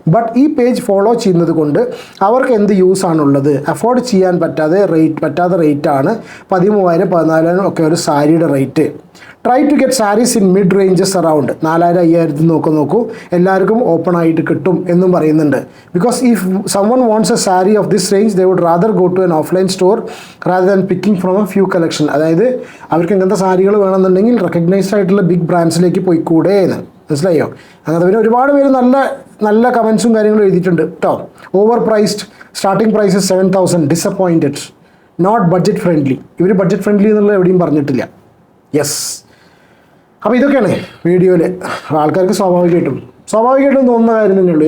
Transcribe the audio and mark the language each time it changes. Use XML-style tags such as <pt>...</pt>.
<ml>But ഈ page follow ചെയ്യുന്നത് കൊണ്ട് അവർക്ക് എന്ത് യൂസ് ആണുള്ളത്? അഫോർഡ് ചെയ്യാൻ പറ്റാത്ത റേറ്റാണ് 13,000 14,000 ഒക്കെ ഒരു സാരിയുടെ rate.</ml> <en>try to get sarees in mid ranges around 4,000-5,000</en> <ml>നോക്കൂ, എല്ലാവർക്കും ഓപ്പൺ ആയിട്ട് കിട്ടും എന്നും പറയുന്നുണ്ട്.</ml> <en>Because if someone wants a saree of this range they would rather go to an offline store rather than picking from a few collection.</en> <ml>അതായത് അവർക്ക് ഇങ്ങനത്തെ സാരികൾ വേണമെന്നുണ്ടെങ്കിൽ റെക്കഗ്നൈസ്ഡ് ആയിട്ടുള്ള ബിഗ് ബ്രാൻഡ്സിലേക്ക് പോയിക്കൂടെ എന്ന്. മനസ്സിലായോ? അങ്ങനത്തെ പിന്നെ ഒരുപാട് പേര് നല്ല കമൻസും കാര്യങ്ങളും എഴുതിയിട്ടുണ്ട് കേട്ടോ.</ml> <en>Overpriced, starting price 7,000, disappointed, not budget friendly.</en> <ml>ഇവർ ബഡ്ജറ്റ് ഫ്രണ്ട്ലി എന്നുള്ളത് എവിടെയും പറഞ്ഞിട്ടില്ല. യെസ്, അപ്പോൾ ഇതൊക്കെയാണ് വീഡിയോയിൽ ആൾക്കാർക്ക് സ്വാഭാവികമായിട്ടും തോന്നുന്ന കാര്യം തന്നെ ഉള്ളൂ.</ml>